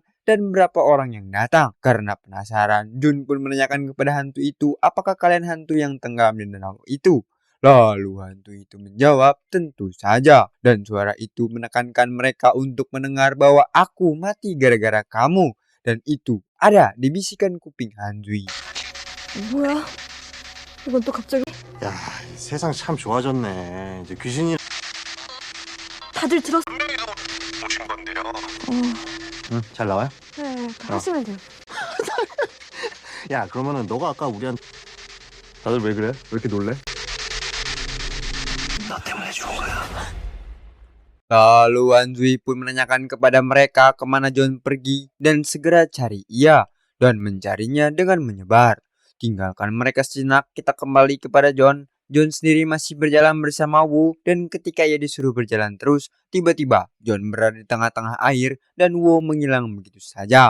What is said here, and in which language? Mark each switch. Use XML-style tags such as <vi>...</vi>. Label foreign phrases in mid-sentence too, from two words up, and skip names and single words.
<id>Dan berapa orang yang datang? Karena penasaran, Jun pun menanyakan kepada hantu itu, apakah kalian hantu yang tenggelam di danau itu? Lalu hantu itu menjawab, tentu saja. Dan suara itu menekankan mereka untuk mendengar bahwa aku mati gara-gara kamu. Dan itu ada di bisikan kuping Hanzui.</id> <ko>뭐야? 이건 또 갑자기 야, 세상 참 좋아졌네. 이제 귀신이. 다들 들었어? 응, 잘 나와요? 네, 하시면 돼요. 야, 그러면은 너가 아까 우리한테. 다들 왜 그래? 왜 이렇게 놀래?</ko> <id>Lalu Hanzui pun menanyakan kepada mereka kemana John pergi dan segera cari ia dan mencarinya dengan menyebar. Tinggalkan mereka sejenak, kita kembali kepada John. John sendiri masih berjalan bersama Wu dan ketika ia disuruh berjalan terus, tiba-tiba John berada di tengah-tengah air dan Wu menghilang begitu saja.</id>